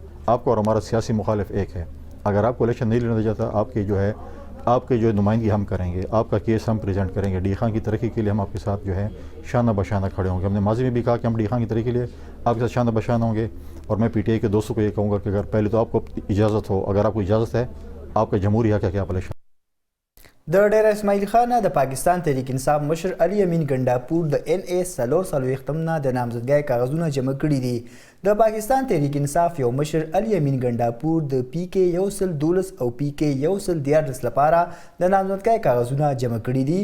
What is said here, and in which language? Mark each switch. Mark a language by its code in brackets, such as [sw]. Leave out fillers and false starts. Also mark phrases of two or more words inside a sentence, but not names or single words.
[ur] آپ کو اور ہمارا سیاسی مخالف ایک ہے. اگر آپ کو الیکشن نہیں لڑنے دیا جاتا، آپ کی جو ہے آپ کی جو نمائندگی ہم کریں گے، آپ کا کیس ہم پریزنٹ کریں گے. ڈی خان کی ترقی کے لیے ہم آپ کے ساتھ جو ہے شانہ بشانہ کھڑے ہوں گے. ہم نے ماضی میں بھی کہا کہ ہم ڈی خان کی ترقی کے لیے آپ کے ساتھ شانہ بشانہ ہوں گے. اور میں پی ٹی آئی کے دوستوں کو یہ کہوں گا کہ اگر پہلے تو آپ کو اجازت ہو، اگر آپ کو اجازت ہے، آپ کا جمہوری حق ہے کہ آپ الیکشن. [ps] د ډیر اسماعیل خان د پاکستان تحریک انصاف مشر علي امین ګنډاپور د ان ای 440 نه د نامزدګۍ کاغذونه جمع کړي دي. د پاکستان تحریک انصاف یو مشر علي امین ګنډاپور د پی کې 112 او پی کې 114 لپاره د نامزدګۍ کاغذونه جمع کړي دي.